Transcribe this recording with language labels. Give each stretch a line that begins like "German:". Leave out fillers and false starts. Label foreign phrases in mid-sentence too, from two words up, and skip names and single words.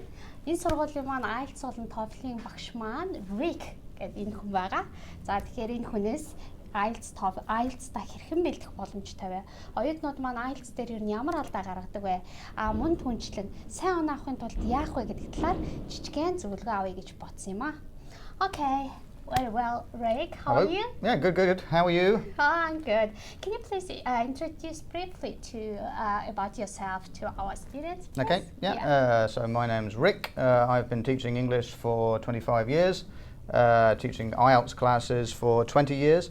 Mongolian: Энэ сургуулийн маань IELTS болон TOEFL-ийн багш маань Rick гэдэг энэ хүн байгаа. За тэгэхээр энэ хүнээс IELTS-та хэрхэн бэлдэх боломжтой вэ? Оюутнууд маань IELTS дээр юу ямар алдаа гаргадаг вэ? Мөн түнчлэн сайн оноо авахын тулд яах вэ гэдэг талаар жижигхэн зөвлөгөө авъя гэж бодсон юм аа.
English: Okay. Very well, Rick. How are you? Yeah, good. How are you? Oh, I'm good. Can you please introduce briefly about yourself to our students, please? Okay. Yeah. So my name's Rick. I've been teaching English for 25 years. Teaching IELTS classes for 20 years.